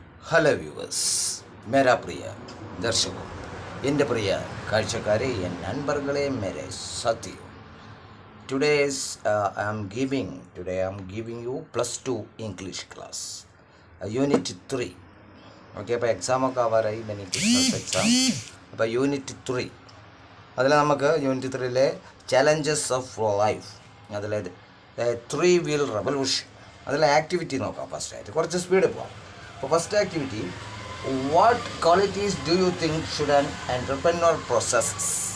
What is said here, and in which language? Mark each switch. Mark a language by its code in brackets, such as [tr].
[en] hello viewers, [hi] മേരാ പ്രിയ ദർശകോ, [ml] എൻ്റെ പ്രിയ കാഴ്ചക്കാരെ, [ta] N നൻപർകളെ, [hi] Mere സാത്തിയോ. [en] Today I am giving you +2 English class, Unit 3. [ml] Okay, അപ്പോൾ എക്സാമൊക്കെ ആവാറായി, mini Christmas exam. അപ്പോൾ unit 3 അതിൽ നമുക്ക് യൂണിറ്റ് 3ലെ ചലഞ്ചസ് ഓഫ് ലൈഫ്, അതിലെ 3 വീൽ റെവല്യൂഷൻ, അതിലെ ആക്ടിവിറ്റി നോക്കാം. ഫസ്റ്റായിട്ട് കുറച്ച് സ്പീഡ് പോകാം. അപ്പോൾ first activity, [en] What qualities do you think should an entrepreneur possess?